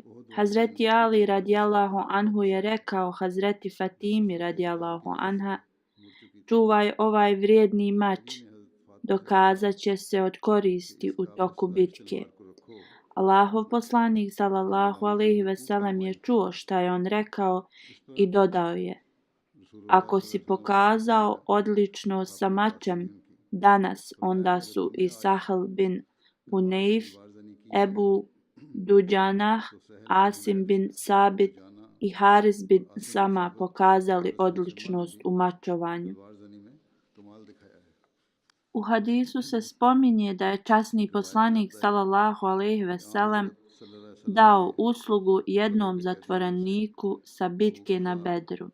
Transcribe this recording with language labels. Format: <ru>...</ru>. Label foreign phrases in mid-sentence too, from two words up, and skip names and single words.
<bs>Hazreti Ali</bs> <ar>رضي الله عنه</ar> <bs>je rekao Hazreti Fatimi</bs> <ar>رضي الله عنها:</ar> <bs>čuvaj ovaj vrijedni mač, dokazat će se od koristi u toku bitke. Allahov poslanik</bs> <ar>صلى الله عليه وسلم</ar> <bs>je čuo šta je on rekao i dodao je: ako si pokazao odlično sa mačem danas, onda su i Sahl bin Hunayf, Ebu Duđanah, Asim bin Sabit i Haris bin Sama pokazali odličnost u mačovanju. U hadisu se spominje da je časni poslanik</bs> <ar>صلى الله عليه وسلم</ar> <bs>dao uslugu jednom zatvoreniku sa bitke na Bedru.</bs>